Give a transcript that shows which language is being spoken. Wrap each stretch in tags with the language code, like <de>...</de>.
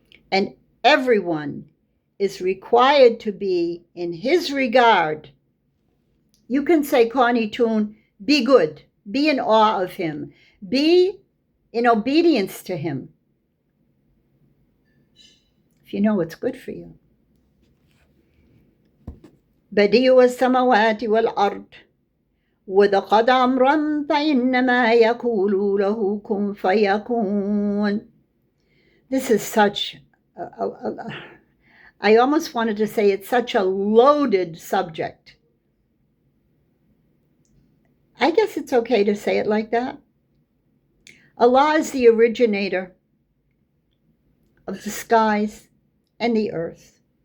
<en>And everyone is required to be in His regard. You can say, Qanitun, be good, be in awe of Him, be in obedience to Him, if you know what's good for you.</en> <ar>بديع السماوات والأرض وإذا قضى أمرا فإنما يقول له كن فيكون.</ar> <en>This is such I almost wanted to say it's such a loaded subject. I guess it's okay to say it like that. Allah is the originator of the skies and the earth.</en>